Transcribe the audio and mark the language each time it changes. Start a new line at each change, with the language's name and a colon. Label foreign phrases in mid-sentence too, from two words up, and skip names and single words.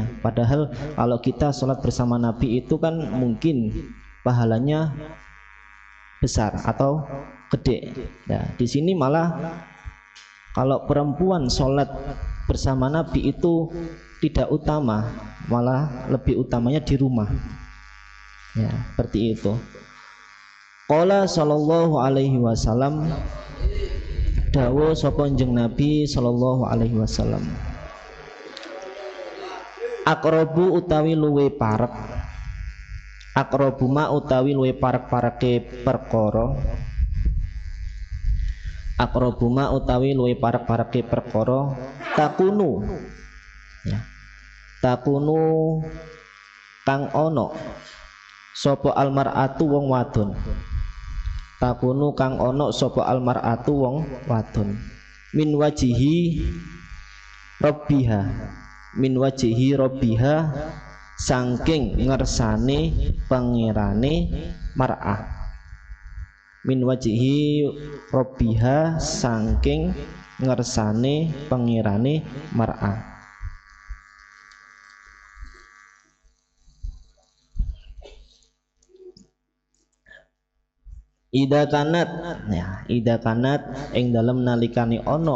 Indonesian: Padahal kalau kita sholat bersama Nabi itu kan mungkin pahalanya besar atau gede. Nah, di sini malah Kalau perempuan sholat bersama Nabi itu tidak utama, malah lebih utamanya di rumah. Ya, seperti itu.
Arabic: Qala sallallahu alaihi wasallam,
Javanese: dawuh sapa jeneng Nabi
Arabic: sallallahu alaihi wasallam,
Javanese: aqrabu utawi luwe parek,
Arabic: aqrabu ma
Javanese: utawi luwe parek-pareke perkara,
Arabic: aqrabu ma
Javanese: utawi luwe parek-pareke perkara,
Arabic: takunu ya, takunu
Javanese: kang ono sapa almar'atu wong wadon, takunu kang ono sapa almar'atu wong wadon,
Arabic: min wajihi rabbiha, min wajihi rabbiha
Javanese: saking ngersane pangirane mar'ah,
Arabic: min wajihi rabbiha
Javanese: saking ngersane pangirane mar'ah.
Arabic: Ida kanat ya, ida kanat
Javanese: ing dalem nalikane ana